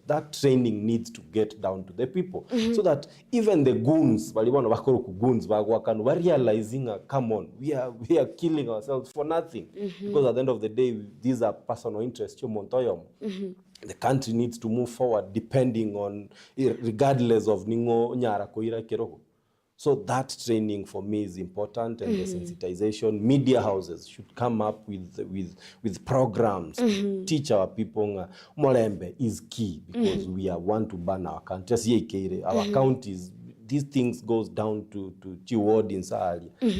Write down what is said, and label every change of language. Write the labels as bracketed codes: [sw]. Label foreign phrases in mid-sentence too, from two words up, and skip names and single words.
[en] That training needs to get down to the people, so that even the goons, we're realizing, come on, we are killing ourselves for nothing, because at the end of the day, these are personal interests. The country needs to move forward depending on, regardless of [guz] ningo nyara koira kerogo. [en] So that training for me is important, and the sensitization. Media houses should come up with programs, teach our people. Molembe is key, because we want to ban our country. Our counties, these things goes down to ward in Sahari.